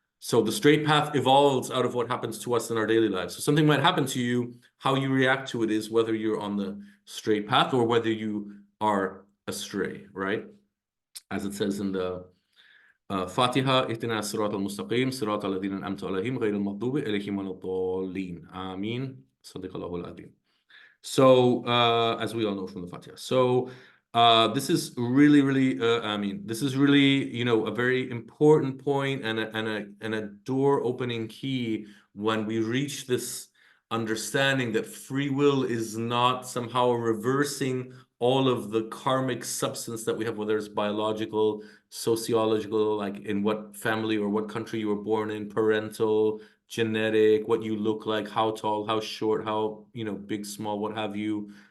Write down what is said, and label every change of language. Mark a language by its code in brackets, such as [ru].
[en] So the straight path evolves out of what happens to us in our daily lives. So something might happen to you. How you react to it is whether you're on the straight path or whether you are astray, right? As it says in the [ar] فاتحة اهدنا الصراط المستقيم صراط الذين أنعمت عليهم غير المغضوب عليهم ولا الضالين آمين صدق الله العظيم. [en] So, as we all know from the Fatiha. So, this is really, really, I mean, this is really, you know, a very important point and a door opening key when we reach this understanding that free will is not somehow reversing all of the karmic substance that we have, whether it's biological, sociological, like in what family or what country you were born in, parental, genetic, what you look like, how tall, how short, how, you know, big, small, what have you.